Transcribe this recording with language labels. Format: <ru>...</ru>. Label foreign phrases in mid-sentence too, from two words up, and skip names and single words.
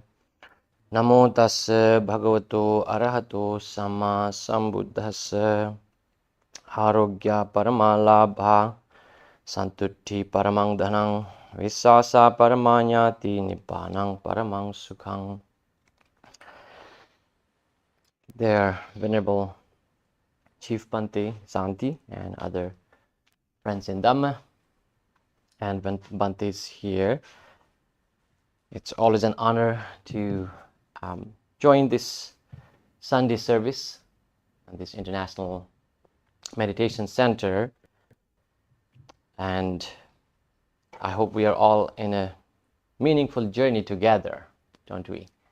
<pi>Namo tassa bhagavato arahato samma sambuddhassa. Arogya paramalabha santutti paramang dhanang visasa paramanyati nibbanang paramang sukhang.</pi> <en>Their Venerable Chief Bhante Santi and other friends in Dhamma, and when Bhante is here, it's always an honor to join this Sunday service at this International Meditation Center, and I hope we are all in a meaningful journey together, don't we?</en>